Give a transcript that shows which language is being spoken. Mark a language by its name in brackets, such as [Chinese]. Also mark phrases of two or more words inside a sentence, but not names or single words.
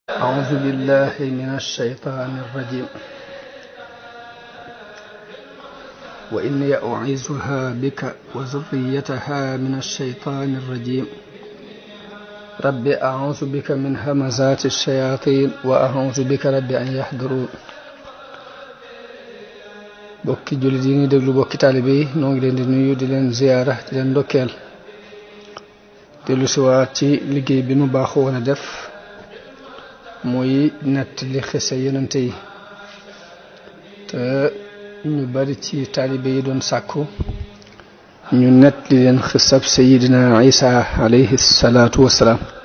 [Arabic] أعوذ بالله من الشيطان الرجيم وإني أعيذها بك وذريتها من الشيطان الرجيم رب أعوذ بك من همزات الشياطين وأعوذ بك رب أن يحضرون [Wolof] bokki jullit yi ngi déglu bokki taalibe yi noo ngi leen di nuyu di leen ziyaara di leen ndokkeel dellu siwaat ci liggéey bi nu baaxoo woon a def muy nettali xisa yonente yi te ñu bari ci taalibe yi doon sàkku ñu nettali leen xisab sayidina Isa [Arabic] عليه الصلاة والسلام